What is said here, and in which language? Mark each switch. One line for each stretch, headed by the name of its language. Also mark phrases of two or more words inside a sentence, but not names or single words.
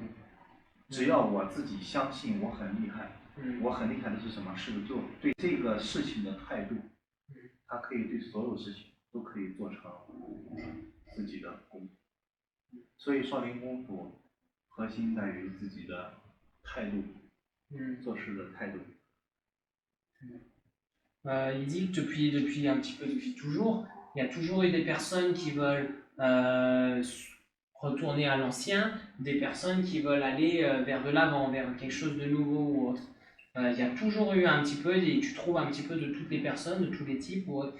Chinese: 只要我自己相信我很厉害，我很厉害的是什么？是对这个事情的态度，它可以对所有事情都可以做成自己的功夫。所以少林功夫核心在于自己的态度，做事的态度。
French: Il dit que depuis un petit peu, depuis toujours, il y a toujours eu des personnes qui veulent retourner à l'ancien, des personnes qui veulent aller vers de l'avant, vers quelque chose de nouveau ou autre. Il y a toujours eu un petit peu, et tu trouves un petit peu de toutes les personnes, de tous les types ou autres.